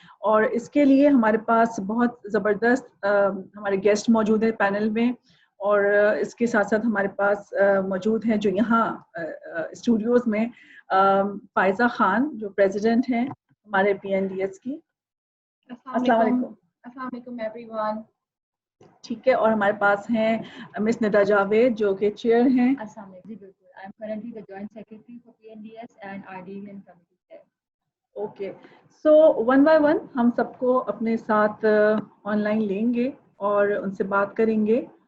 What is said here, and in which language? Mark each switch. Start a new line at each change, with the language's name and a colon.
Urdu: اور اس کے لیے ہمارے پاس بہت زبردست ہمارے گیسٹ موجود ہیں پینل میں، اور اس کے ساتھ ساتھ ہمارے پاس موجود ہیں جو یہاں اسٹوڈیوز میں فائزہ خان جو پریزیڈنٹ ہیں ہمارے PNDS کی. السلام علیکم. السلام علیکم ایوری ون. ٹھیک ہے، اور ہمارے پاس ہیں مس ندا جاوید جو کہ چیئر ہیں. السلام علیکم. جی بالکل.
English: I am currently the joint secretary for PNDS and RDN committee chair.
Urdu: Okay, so one by one ہم سب کو اپنے ساتھ آن لائن لیں گے اور ان سے بات کریں گے.